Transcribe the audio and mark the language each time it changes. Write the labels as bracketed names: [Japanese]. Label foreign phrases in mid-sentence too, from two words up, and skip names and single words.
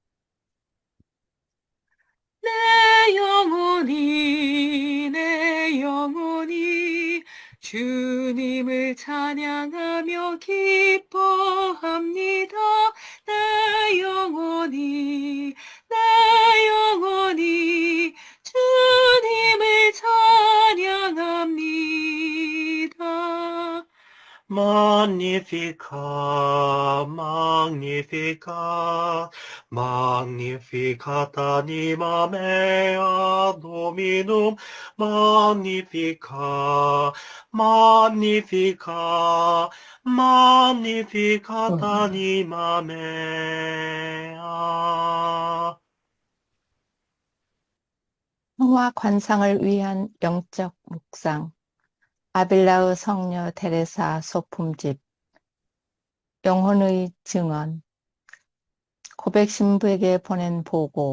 [Korean] 내 영혼이 주님을 찬양하며 기뻐합니다. 내 영혼이 주님을 찬양합니다. [Latin] Magnificat magnificat anima mea Dominum, magnificat, magnificat anima mea. [Korean] 성화 관상을 위한 영적 묵상. 아빌라의 성녀 테레사 소품집. 영혼의 증언. 고백 신부에게 보낸 보고.